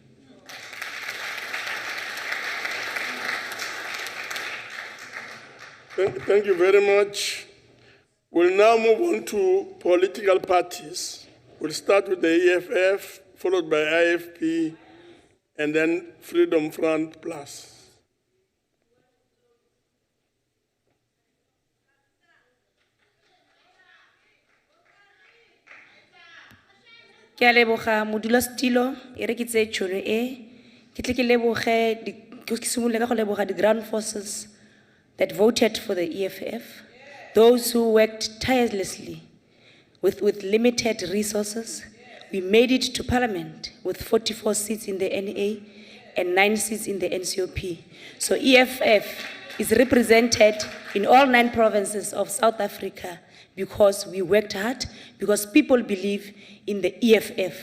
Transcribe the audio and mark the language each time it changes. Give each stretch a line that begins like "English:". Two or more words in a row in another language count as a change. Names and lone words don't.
English: Thank you very much. We'll now move on to political parties. We'll start with the EFF, followed by IFP, and then Freedom Front Plus.
Northern Sotho: Ke a leboga modulasetilo e re ke tse tšhono e ke tle ke simolole ka go leboga
English: the ground forces that voted for the EFF, those who worked tirelessly with limited resources. We made it to Parliament with 44 seats in the NA and 9 seats in the NCOP. So EFF is represented in all 9 provinces of South Africa because we worked hard, because people believe in the EFF.